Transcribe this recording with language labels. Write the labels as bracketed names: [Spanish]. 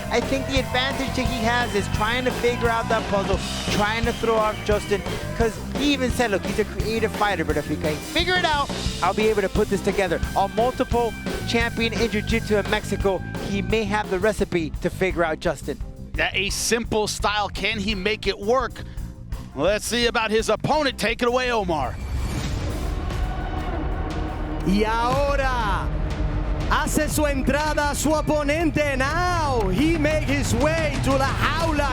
[English] I think the advantage that he has is trying to figure out that puzzle, trying to throw off Justin, because he even said, look, he's a creative fighter, but if he can figure it out, I'll be able to put this together. A multiple champion in Jiu-Jitsu in Mexico, he may have the recipe to figure out Justin. A simple style, can he make it work? Let's see about his opponent. Take it away, Omar. [Spanish] Y ahora hace su entrada su oponente. [English] Now he made his way to [Spanish] la jaula.